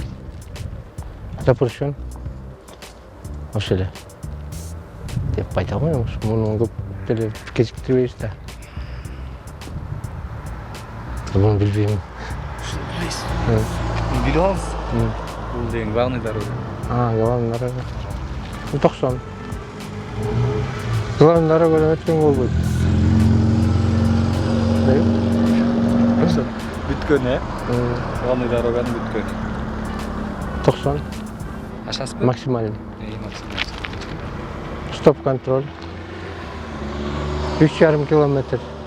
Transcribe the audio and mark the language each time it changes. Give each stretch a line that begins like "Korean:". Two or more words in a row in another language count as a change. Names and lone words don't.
Kyrgyz: Запрещен. Ошо эле. Деп айта алмайм, муну көп деле кечиктирбейбиз да. Муну билбейм. Билип алыңыз. Бул деген
Russian: главный дорога. Главный дорога. 90. Главный дорога
Kyrgyz: өткөнгө болбойт. Ошо бүткөн,
Russian: главный дороганын
Kyrgyz: бүткөнү. 90. Ашасызбы?
Russian: Максимальный. Максимальный. Стоп контроль. 3,5 километр.